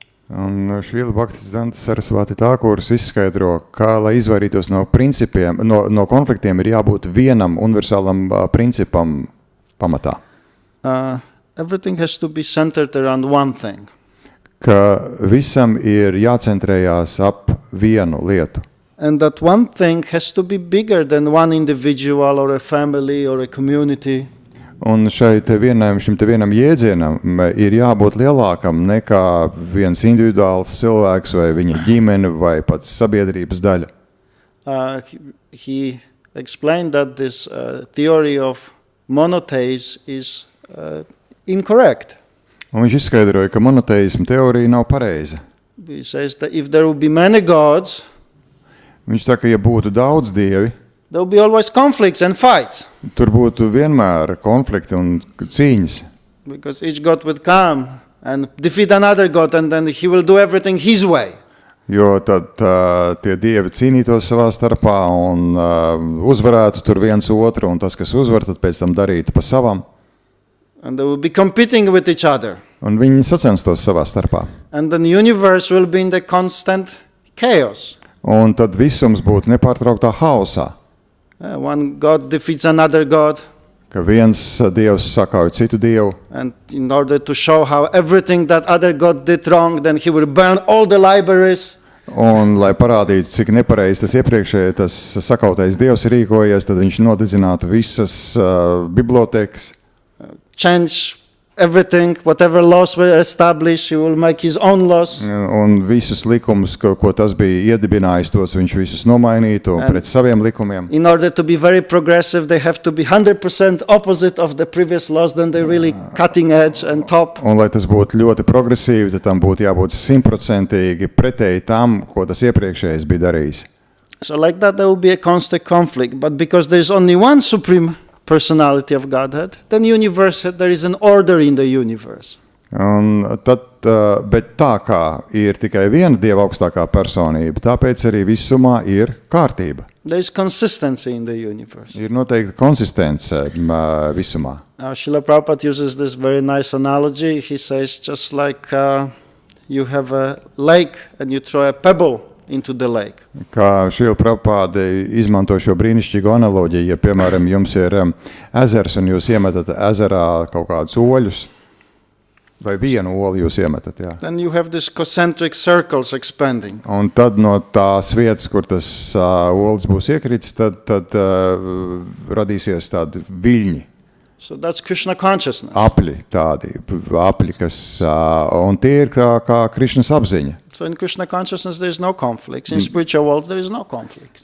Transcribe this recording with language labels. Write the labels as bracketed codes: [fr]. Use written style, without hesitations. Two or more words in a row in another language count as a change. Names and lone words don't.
[lv] Un Srila Bhaktisiddhanta Sarasvati Thakurs izskaidro, kā, lai izvairītos no principiem, no konfliktiem, ir jābūt vienam universālam principam pamatā. [en] Everything has to be centered around one thing. [lv] Ka visam ir jācentrējās ap vienu lietu. [en] And that one thing has to be bigger than one individual or a family or a community. [lv] Un šim vienam jēdzienam ir jābūt lielākam nekā viens individuāls cilvēks vai viņa ģimene vai pats sabiedrības daļa. [en] He explained that this theory of monotheism is incorrect. [lv] Un viņš izskaidroja, ka monoteisma teorija nav pareiza. [en] He says that if there will be many gods, [lv] viņš saka, ja būtu daudz dievi, [en] there will be always conflicts and fights. [lv] Tur būtu vienmēr konflikti un cīņas. [en] Because each god would come and defeat another god and then he will do everything his way. [lv] Jo tad tie dievi cīnītos savā starpā un uzvarētu tur viens otru, un tas, kas uzvar, tad pēc tam darītu pa savam. [en] And they will be competing with each other. [lv] Un viņi sacenstos savā starpā. [en] And then the universe will be in the constant chaos. [lv] Un tad visums būtu nepārtrauktā haosā. [en] One god defeats another god. [lv] Ka viens dievs sakauj citu dievu. [en] And in order to show how everything that other god did wrong, then he will burn all the libraries. [lv] Un, lai parādītu, cik nepareizi tas iepriekšēji tas sakautais dievs ir rīkojies, tad viņš nodedzinātu visas bibliotekas. [en] Change everything, whatever laws were established, he will make his own laws. [lv] Un visus likumus, ko tas bija iedibinājis, tos viņš visus nomainītu pret saviem likumiem. [en] In order to be very progressive, they have to be 100% opposite of the previous laws, then they're really cutting edge and top. [lv] Un, lai tas būtu ļoti progresīvi, tad tam būtu jābūt 100% pretēji tam, ko tas iepriekšējais bija darījis. [en] So like that, there will be a constant conflict. But because there is only one supreme personality of Godhead, then there is an order in the universe. [lv] Un tad, bet tā kā ir tikai viena dieva augstākā personība, tāpēc arī visumā ir kārtība. [en] There is consistency in the universe. [lv] Ir noteikti konsistence visumā. [en] Srila Prabhupada uses this very nice analogy. He says, just like you have a lake and you throw a pebble into the lake. [lv] Kā Srila Prabhupada izmanto šo brīnišķīgu analoģiju, ja, piemēram, jums ir ezers un jūs iemetat ezerā kaut kādus oļus. Vai vienu olu jūs iemetat, jā. [en] Then you have these concentric circles expanding. [lv] Un tad no tās vietas, kur tas olis būs iekritis, tad radīsies tādi viļņi. [en] So that's Krishna consciousness. [lv] Apļi, kas, un tie ir kā Krišnas apziņa. [en] So in Krishna consciousness there is no conflicts. In spiritual world there is no conflicts.